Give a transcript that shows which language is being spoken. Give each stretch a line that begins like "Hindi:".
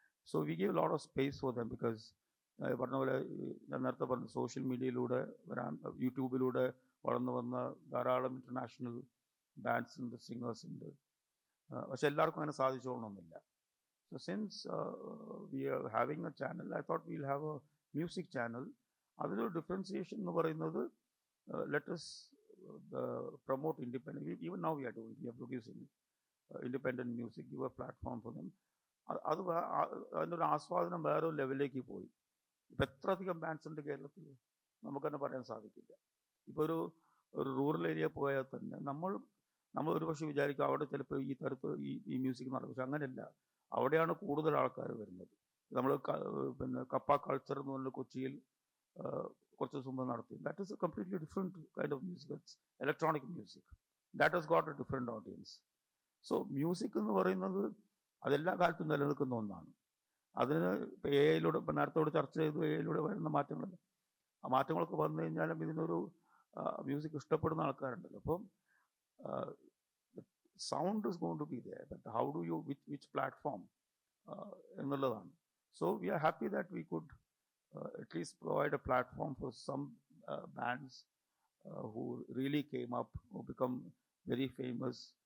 English: so we give lot of space for them, because
Malayalam: പറഞ്ഞ പോലെ ഞാൻ നേരത്തെ പറഞ്ഞു, സോഷ്യൽ മീഡിയയിലൂടെ വരാൻ, യൂട്യൂബിലൂടെ വളർന്നു വന്ന ധാരാളം ഇൻ്റർനാഷണൽ ബാൻഡ്സ് ഉണ്ട്, സിംഗേഴ്സ് ഉണ്ട്. പക്ഷെ എല്ലാവർക്കും അങ്ങനെ സാധിച്ചോളണമെന്നില്ല.
English: So since we are having a channel, I thought will have a music channel.
Malayalam: അതിലൊരു ഡിഫറൻസിയേഷൻ എന്ന് പറയുന്നത്,
English: Let us promote independent. Even now we are producing independent music, give a platform for them.
Malayalam: അത് അതിൻ്റെ ഒരു ആസ്വാദനം വേറെ ഒരു ലെവലിലേക്ക് പോയി. ഇപ്പം എത്ര അധികം ബാൻഡ്സ് ഉണ്ട് കേരളത്തിൽ, നമുക്ക് തന്നെ പറയാൻ സാധിക്കില്ല. ഇപ്പോൾ ഒരു റൂറൽ ഏരിയ പോയാൽ തന്നെ നമ്മൾ ഒരു പക്ഷേ വിചാരിക്കും അവിടെ ചിലപ്പോൾ ഈ തരത്തിൽ ഈ മ്യൂസിക് നടക്കും. പക്ഷെ അങ്ങനെയല്ല, അവിടെയാണ് കൂടുതൽ ആൾക്കാർ വരുന്നത്. നമ്മൾ പിന്നെ കപ്പ കൾച്ചർ എന്ന് പറഞ്ഞ കൊച്ചിയിൽ കുറച്ച് ദിവസം മുമ്പ് നടത്തി.
English: That is a completely different kind of music. It's electronic music. That has got a different audience.
Malayalam: So music എന്ന് പറയുന്നത് അതെല്ലാ കാലത്തും നിലനിൽക്കുന്ന ഒന്നാണ്. അതിന് ഇപ്പോൾ AI ഇപ്പം നേരത്തോട് ചർച്ച ചെയ്തു, AI വരുന്ന മാറ്റങ്ങൾ, ആ മാറ്റങ്ങളൊക്കെ വന്നു കഴിഞ്ഞാലും ഇതിനൊരു മ്യൂസിക് ഇഷ്ടപ്പെടുന്ന ആൾക്കാരുണ്ടല്ലോ.
English: അപ്പം sound is going to be there, but how do you which platform എന്നുള്ളതാണ്. So we are happy that we could at least provide a platform for some bands who really came up, who become very famous.